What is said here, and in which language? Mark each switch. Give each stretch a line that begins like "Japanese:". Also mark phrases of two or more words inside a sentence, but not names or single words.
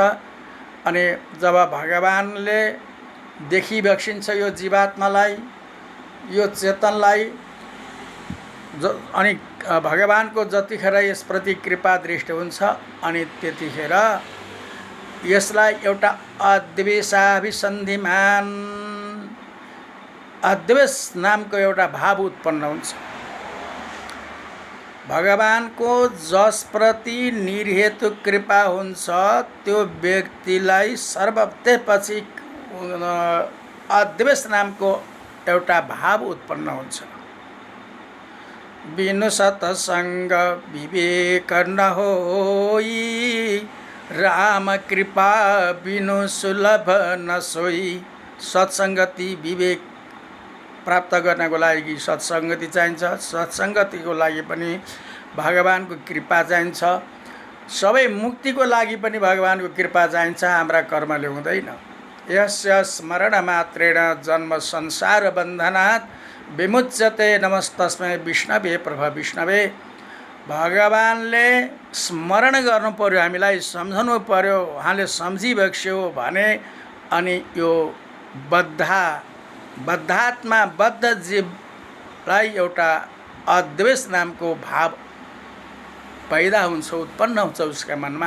Nepali: अनि जब भगवानले देखिबक्सिन्छ यो जीवात्मालाई, यो चेतनलाई, अनि भगवानको जतिखेर यसप्रति कृपा दृष्टि हुन्छ अनि त्यतिखेर यसलाई एउटा अद्वेषाभिसन्धिमान, अद्वेष नामको एउटा भाव उत्पन्न हुन्छ। भगवानको जसप्रति निर्हेतु कृपा हुन्छ त्यो व्यक्तिलाई त्यसपछि अद्वेष नामको एउटा भाव उत्पन्न हुन्छ।
Awadhi: बिनु सत्संग विवेक न होई, राम कृपा बिनु सुलभ न सोई।
Nepali: सत्सङ्गति, विवेक प्राप्त गर्नको लागि सत्सङ्गति चाहिन्छ। सत्सङ्गतिको लागि पनि भगवानको कृपा चाहिन्छ। सबै मुक्तिको लागि पनि भगवानको कृपा चाहिन्छ, हाम्रा कर्मले हुँदैन।
Sanskrit: यस्य स्मरण मात्रेण जन्म संसार बन्धनात् विमुच्यते नमस्तस्मै विष्णवे प्रभ विष्णवे।
Nepali: भगवानले स्मरण गर्नु पर्यो, हामीलाई सम्झनु पर्यो। उहाँले सम्झिबक्स्यो भने अनि यो बद्धात्मा, बद्ध जीवलाई एउटा अद्वेष नामको भाव पैदा हुन्छ, उत्पन्न हुन्छ उसका मनमा।